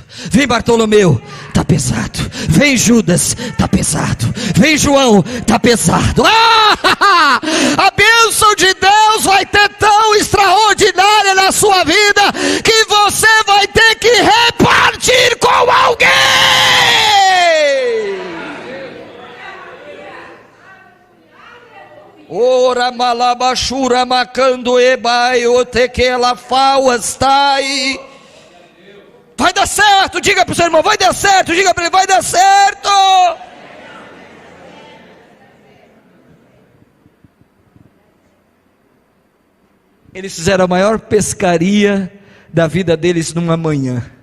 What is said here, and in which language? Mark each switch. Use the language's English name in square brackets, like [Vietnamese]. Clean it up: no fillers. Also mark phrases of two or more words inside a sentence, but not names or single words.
[Portuguese] Vem Bartolomeu, está pesado. Vem Judas, está pesado. Vem João, está pesado. A bênção de Deus vai ter tão extraordinária na sua vida, que você vai ter que repartir com alguém. Ora malabashura macando ebai otequela fauas tai. Vai dar certo, diga para o seu irmão, vai dar certo, diga para ele, vai dar certo. Eles fizeram a maior pescaria da vida deles numa manhã.